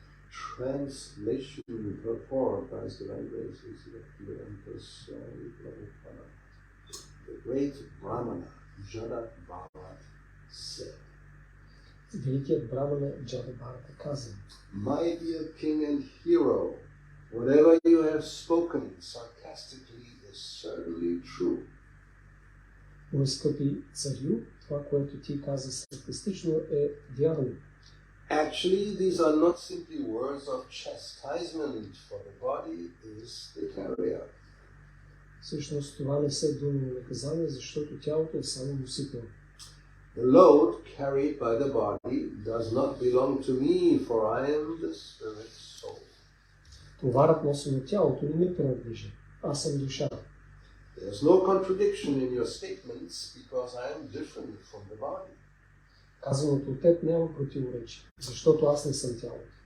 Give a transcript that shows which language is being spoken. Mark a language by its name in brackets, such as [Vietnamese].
[English] Translation performed by His Divine Grace the Empress Prabhupada. The great Brahmana Jada Bharat said, [Bulgarian] Великият Брамана Джада Бхарата каза: [English] My dear king and hero, whatever you have spoken sarcastically is certainly true. [Bulgarian] Мой скъпи царю, това, което ти каза саркастично, е вярно. [English] Actually, these are not simply words of chastisement, for the body is the carrier. [Bulgarian] Всъщност това не са думи на наказание, защото тялото е само носител. [English] The load carried by the body does not belong to me, for I am the spirit soul. [Bulgarian] Товарът носен от тялото не ми принадлежи. Аз съм душа. [English] There's no contradiction in your statements because I am different from the body. [Bulgarian] Казаното от теб няма противоречие, защото аз не съм тялото.